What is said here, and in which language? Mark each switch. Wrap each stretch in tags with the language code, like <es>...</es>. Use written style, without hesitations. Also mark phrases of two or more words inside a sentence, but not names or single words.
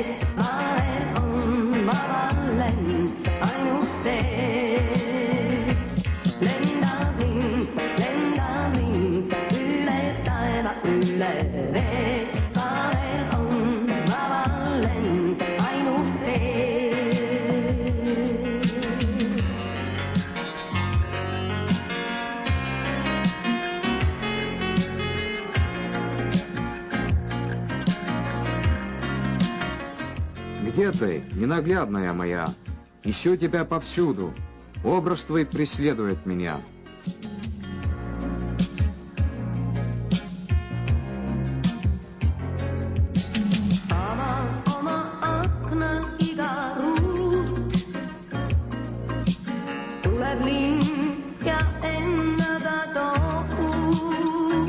<et>Vahel on vaba lend ainus tee. Lendab linn üle taeva üle vee. Vahel on vaba lend ainus tee.</et> <ru>Где ты, ненаглядная моя? Ищу тебя повсюду. Образ твой преследует меня.</ru> <et>Ava oma akna iga ruut. Tuleb linn ja ennaga toob uut.</et>